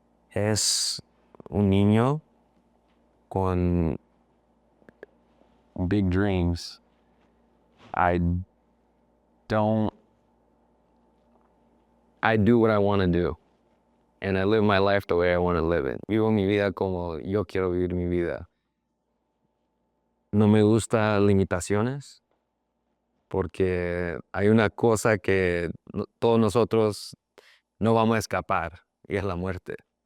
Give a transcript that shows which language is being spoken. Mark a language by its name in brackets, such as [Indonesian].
[Spanish] Es un niño con [English] big dreams. I don't, I do what I want to do. And I live my life the way I want to live it. [Spanish] Vivo mi vida como yo quiero vivir mi vida. No me gusta limitaciones porque hay una cosa que todos nosotros no vamos a escapar y es la muerte.